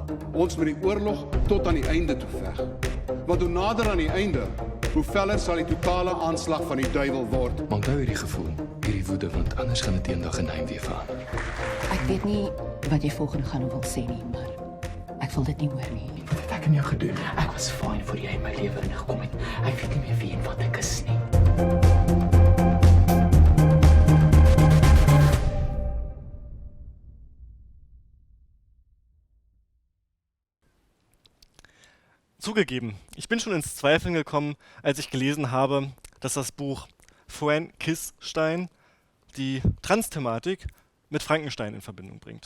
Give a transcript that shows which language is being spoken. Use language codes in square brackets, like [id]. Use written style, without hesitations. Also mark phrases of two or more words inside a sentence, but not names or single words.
[af] Ons moet die oorlog tot aan die einde toe veg. Want hoe nader aan die einde, hoe feller sal die totale aanslag van die duiwel word. Maar onthou hierdie gevoel, hierdie woede, want anders gaan dit eendag 'n naam weer verander. Ek weet nie wat jy volgende gaan wil sê nie, maar ek wil dit nie hoor nie. Wat het ek aan jou gedoen? Ek was fyn voor jy in my lewe ingekom het. Ek weet nie meer wie en wat ek is nie. [de] Zugegeben, ich bin schon ins Zweifeln gekommen, als ich gelesen habe, dass das Buch Frankenstein die Trans-Thematik mit Frankenstein in Verbindung bringt.